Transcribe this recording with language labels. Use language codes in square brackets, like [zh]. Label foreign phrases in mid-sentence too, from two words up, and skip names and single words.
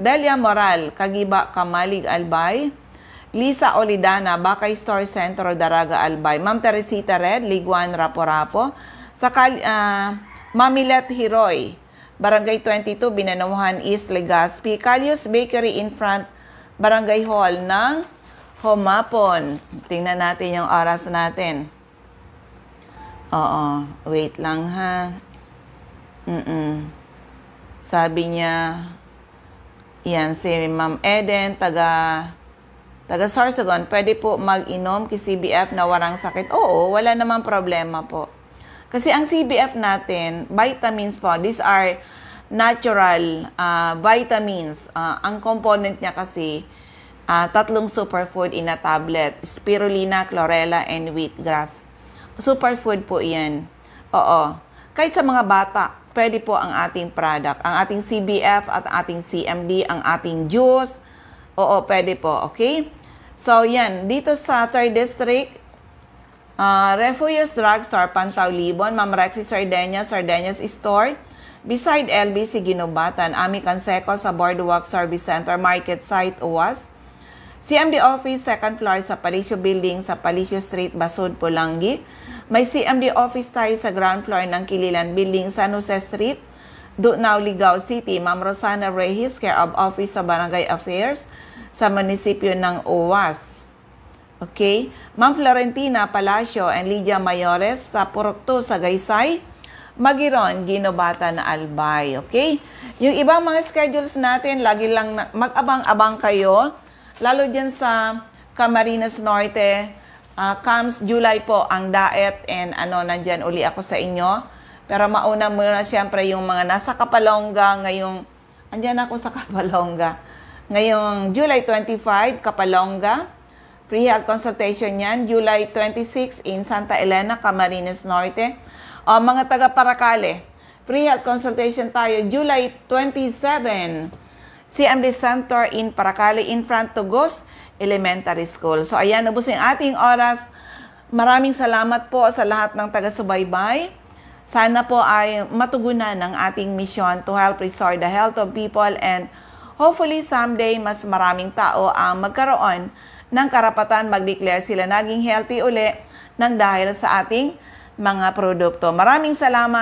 [tl] Delia Moral, Kagiba, Kamalig, Albay. Lisa Olidana, Bakay Store Centro, Daraga, Albay. Ma'am Teresita Red, Liguan, Raporapo. Sa Mamilet Hiroy, Barangay 22, Binanuhan East, Legazpi. Calius Bakery [en] in front, [tl] Barangay Hall ng Humapon. Tingnan natin yung oras natin. Oo, wait lang ha. Sabi niya, yan, si Ma'am Eden, taga Sorsogon, pwede po mag-inom kay CBF na warang sakit? Oo, wala namang problema po. Kasi ang CBF natin, vitamins po, [en] these are natural vitamins. [tl] Ang component niya kasi, 3 [en] superfood in a tablet. [tl] Spirulina, chlorella, and wheatgrass. Superfood po yan. Oo. Kahit sa mga bata, pwede po ang ating product. Ang ating CBF at ating CMD, ang ating juice. Oo, pwede po. Okay? So, yan. Dito sa 3rd District, Refugios Drugstore, Pantaw, Libon, Ma'am Rexy Sardeñas Store, beside LBC Ginubatan, Ami Canseco sa Boardwalk Service Center, Market Site, UWAS. CMD Office, [en] second floor [tl] sa Palicio Building sa Palicio Street, Basud, Pulangi. May CMD Office tayo sa [en] ground floor [tl] ng Kililan Building, San Jose Street, Dunaw, Ligao City. Ma'am Rosana Reyes, [en] care of [tl] Office sa Barangay Affairs sa munisipyo ng UWAS. Okay? Ma'am Florentina Palacio and Lydia Mayores sa Purokto sa Gaysay, Magiron, Ginubatan, Albay. Okay? Yung ibang mga schedules natin, lagi lang mag-abang-abang kayo. Lalo dyan sa Camarines Norte, [en] comes July [tl] po ang DAET and nandyan uli ako sa inyo. Pero mauna muna siyempre yung mga nasa Kapalonga ngayong, andyan ako sa Kapalonga. Ngayong July 25, Kapalonga. [en] Free health consultation [tl] yan. [en] July 26 in Santa Elena, Camarines Norte. [tl] O mga taga Paracale, [en] free health consultation [tl] tayo July 27. [en] CMD Center in Paracale in front to Gos Elementary School. [tl] So ayan, ubos yung ating oras. Maraming salamat po sa lahat ng taga-subaybay. Sana po ay matugunan ng ating [en] mission to help restore the health of people and hopefully someday [tl] mas maraming tao ang magkaroon ng karapatan mag-declare sila naging healthy uli ng dahil sa ating mga produkto. Maraming salamat.